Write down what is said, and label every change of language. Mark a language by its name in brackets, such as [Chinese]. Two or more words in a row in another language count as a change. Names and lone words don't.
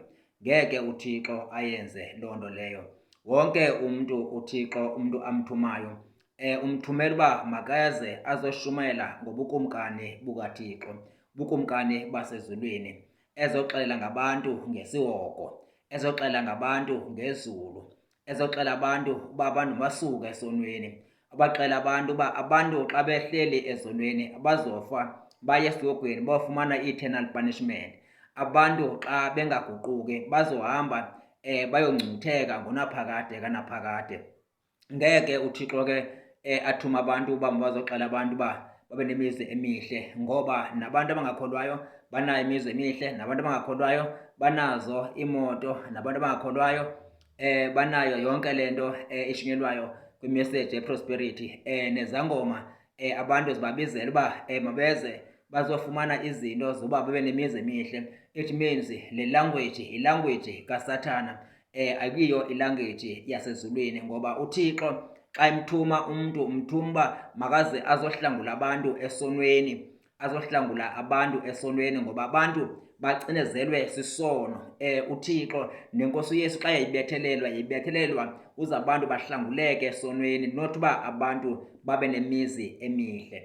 [Xhosa] Ngeke uThixo ayenze loo nto leyo. Wonke umntu uThixo, umntu amthumayo, umthumela uba makaze azoshumayela ngobukumkani bukaThixo, ubukumkani basezulwini, ezoxelela ngabantu ngesiwoko, ezoxelela ngabantu ngezulu, ezoxelela abantu uba abantu basuke esonweni, abaxelela abantu uba abantu xa behleli ezonweni abazofa baye esihogweni bawufumana i- [English] eternal punishment. [Xhosa] Abantu xa bengaguquki bazohamba bayongcutheka ngonaphakade kanaphakade. Ngeke uThixo ke athume abantu uba bazoxelela abantu uba babe nemizi emihle, ngoba nabantu abangakholwayo banayo imizi emihle, nabantu abangakholwayo banazo iimoto, nabantu abangakholwayo banayo yonke le nto ishunyelwayo kwimessage ye-prosperity. Nezangoma abantu zibabizela uba mabeze bazofumana izinto zoba babe nemizi emihle. [English] It means [Xhosa] le language yilanguage kaSathana, akuyiyo ilanguage yasezulwini, ngoba uThixo xa emthuma umntu umthuma uba makaze azohlangula abantu esonweni, azohlangula abantu esonweni, ngoba abantu bacinezelwe sisono. uThixo nenkosi uYesu xa yayibethelelwa uze abantu bahlanguleke esonweni, not uba abantu babe nemizi emihle.